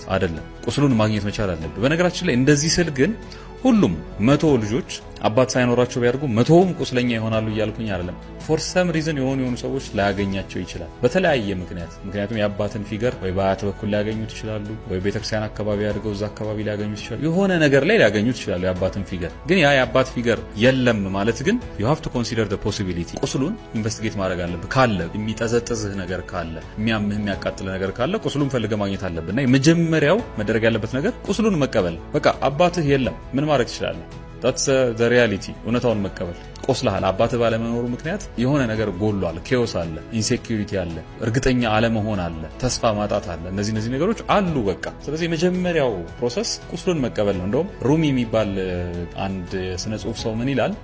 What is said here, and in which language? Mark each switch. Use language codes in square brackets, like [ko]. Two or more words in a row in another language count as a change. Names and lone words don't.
[am] አይደለም። ቁስሉን ማግኘት መቻል አለብህ። በነገራችን ላይ እንደዚህ ስል ግን ሁሉም 100 ልጆች አባት ሳይኖራቸው ቢያድጉ 100ም ቁስለኛ ይሆናሉ እያልኩኝ አይደለም። [en] for some [am] ሪዝን የሆኑ ሰዎች ላያገኛቸው ይችላል በተለያየ ምክንያት። ምክንያቱም የአባትን ፊገር ወይ በአያት በኩል ሊያገኙት ይችላሉ፣ ወይ ቤተክርስቲያን አካባቢ አድርገው እዛ አካባቢ ሊያገኙት ይችላሉ፣ የሆነ ነገር ላይ ሊያገኙት ይችላሉ የአባትን ፊገር። ግን ያ የአባት ፊገር የለም ማለት ግን [en] you have to consider the possibility። [am] ቁስሉን ኢንቨስቲጌት ማድረግ አለብህ። ካለ የሚጠዘጥዝህ ነገር ካለ፣ የሚያምህ የሚያቃጥልህ ነገር ካለ ቁስሉን ፈልገህ ማግኘት አለብህ። እና የመጀመሪያው መደረግ ያለበት ነገር ቁስሉን መቀበል። በቃ አባትህ የለም፣ ምን ማድረግ ትችላለህ? [en] that's the reality። [am] እውነታውን መቀበል። ቆስለሃል። አባትህ ባለመኖሩ ምክንያት የሆነ ነገር ጎሏል፣ ኬዎስ አለ፣ ኢንሴኪዩሪቲ አለ፣ እርግጠኛ አለመሆን አለ፣ ተስፋ ማጣት አለ። እነዚህ ነገሮች አሉ በቃ። ስለዚህ የመጀመሪያው ፕሮሰስ ቁስሉን መቀበል ነው። እንደውም ሩሚ የሚባል አንድ ስነ ጽሁፍ ሰው ምን ይላል?